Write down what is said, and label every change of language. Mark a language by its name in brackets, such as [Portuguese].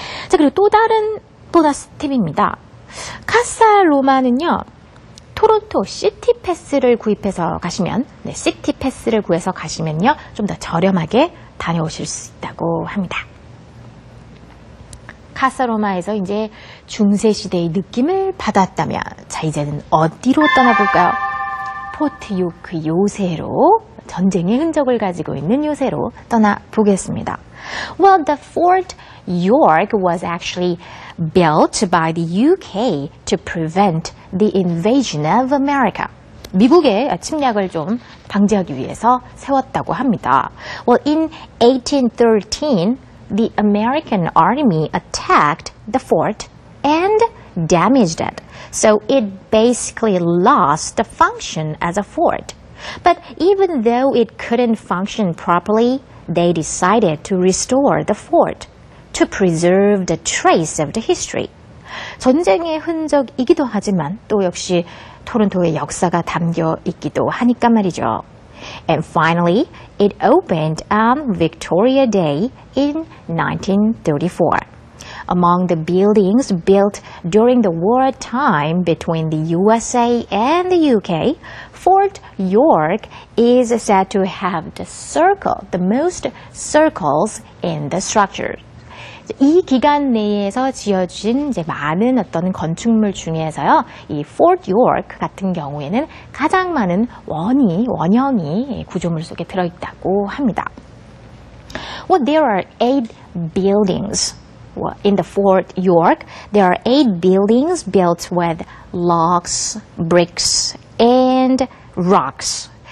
[Korean] 그리고 또 다른 보너스 팁입니다. 카살로마는요, 토론토 시티 패스를 구입해서 가시면, 시티 패스를 구해서 가시면요, 좀 더 저렴하게 다녀오실 수 있다고 합니다. 카살로마에서 이제 중세시대의 느낌을 받았다면, 이제는 어디로 떠나볼까요? 포트 요크 요새로, 전쟁의 흔적을 가지고 있는 요새로 떠나보겠습니다. [English] Well, the Fort York was actually built by the UK to prevent the invasion of America. [Korean] 미국의 침략을 좀 방지하기 위해서 세웠다고 합니다. [English] Well, in 1813, the American army attacked the fort and damaged it, so it basically lost the function as a fort. But even though it couldn't function properly, they decided to restore the fort to preserve the trace of the history. [Korean] 전쟁의 흔적이기도 하지만 또 역시 토론토의 역사가 담겨 있기도 하니까 말이죠. [English] And finally, it opened on Victoria Day in 1934. Among the buildings built during the wartime between the USA and the UK, Fort York is said to have the most circles in the structure. [Korean] 이 기간 내에서 지어진 이제 많은 어떤 건축물 중에서요, 이 Fort York 같은 경우에는 가장 많은 원형이 구조물 속에 들어있다고 합니다. [English] Well, there are 8 buildings. In the Fort York, there are 8 buildings built with logs, bricks, and rocks.